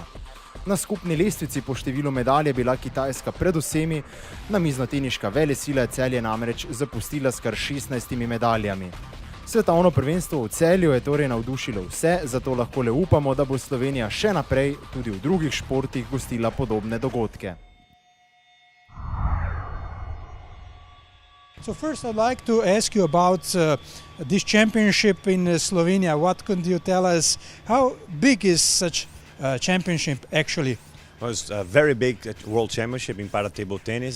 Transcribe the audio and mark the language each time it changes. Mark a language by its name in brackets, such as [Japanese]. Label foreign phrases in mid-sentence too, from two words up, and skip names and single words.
[Slovenian] Na skupni lestvici po številu medalj je bila Kitajska pred vsemi, namiznoteniška velesila Celje namreč zapustila s kar 16 medaljami. Svetovno prvenstvo v Celju je torej navdušilo vse, zato lahko le upamo, da bo Slovenija še naprej tudi v drugih športih gostila podobne dogodke. [English] So first I'd like to ask you about this championship in Slovenia. What could you tell us? How big is such championship actually? Well, it's a very big world championship in para-table tennis.